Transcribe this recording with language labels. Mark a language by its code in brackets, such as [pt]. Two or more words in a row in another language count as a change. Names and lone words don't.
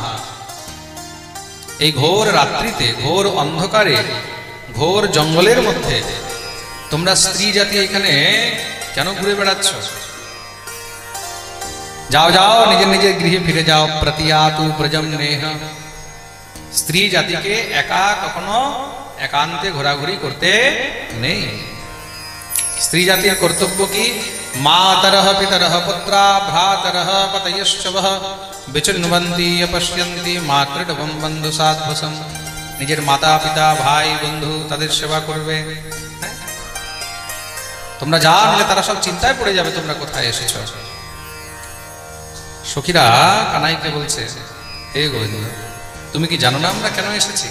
[bn] এই ঘোর রাত্রিতে, ঘোর অন্ধকারে, ঘোর জঙ্গলের মধ্যে তোমরা স্ত্রী জাতি এখানে কেন ঘুরে বেড়াচ্ছ? যাও যাও, নিজের নিজের গৃহে ফিরে যাও। [sa] प्रतियातु व्रजम नेह। [bn] স্ত্রী জাতিকে একা কখনো একান্তে ঘোরাঘুরি করতে নেই। স্ত্রী জাতির কর্তব্য কি? [sa] मातरः पितरः पुत्रा भ्रातरः पतयश्च वः विचिन्वन्ति अपश्यन्ति मातृडवं बन्धु साध्वसं। [bn] নিজের মাতা পিতা ভাই বন্ধু তাদের সেবা করবে। তোমরা যা নিলে তারা সব চিন্তায় পড়ে যাবে তোমরা কোথায় এসেছো। সখীরা কানাইকে বলছে, হে গোবিন্দ, তুমি কি জানো না আমরা কেন এসেছি?